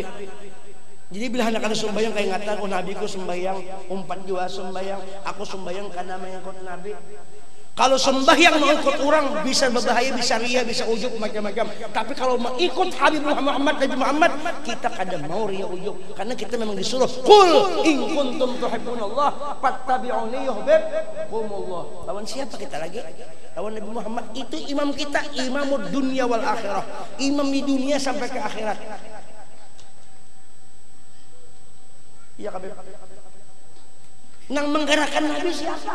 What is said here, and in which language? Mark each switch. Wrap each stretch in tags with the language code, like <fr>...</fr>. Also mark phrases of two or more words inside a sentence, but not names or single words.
<bjn>Jadi bila hendak ada sembahyang keingatan, oh nabiku sembahyang, umpat jua sembahyang, aku sembahyang karena mengikut nabi. Kalau sembahyang mengikut orang bisa berbahaya, bisa ria, bisa ujub macam-macam. Tapi kalau mengikut Habib Muhammad, Nabi Muhammad, kita kadang mau ria ujub karena kita memang disuruh</bjn> <ar>قل إن كنتم تحبون الله فاتبعوني يحببكم الله.</ar> <bjn>Lawan siapa kita lagi? Lawan Nabi Muhammad. Itu imam kita,</bjn> <ar>إمام الدنيا والآخرة.</ar> <bjn>Imam di dunia sampai ke akhirat. Iya Habib. Nang menggerakkan Nabi siapa?</bjn>